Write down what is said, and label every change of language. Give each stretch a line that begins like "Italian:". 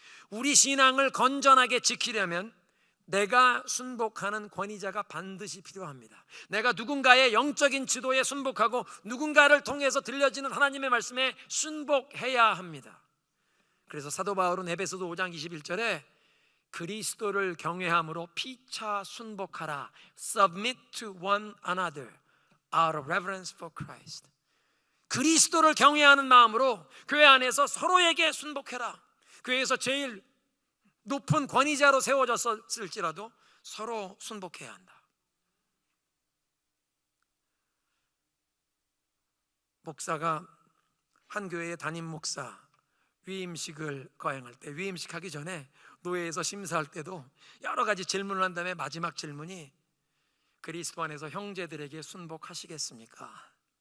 Korean: 우리 신앙을 건전하게 지키려면 내가 순복하는 권위자가 반드시 필요합니다. 내가 누군가의 영적인 지도에 순복하고 누군가를 통해서 들려지는 하나님의 말씀에 순복해야 합니다. 그래서 사도 바울은 에베소서 5장 21절에 그리스도를 경외함으로 피차 순복하라.
English: Submit to one another out of reverence for Christ.
Korean: 그리스도를 경외하는 마음으로 교회 안에서 서로에게 순복해라. 교회에서 제일 높은 권위자로 세워졌을지라도 서로 순복해야 한다. 목사가 한 교회의 담임 목사 위임식을 거행할 때, 위임식하기 전에 노회에서 심사할 때도 여러 가지 질문을 한 다음에 마지막 질문이 그리스도 안에서 형제들에게 순복하시겠습니까?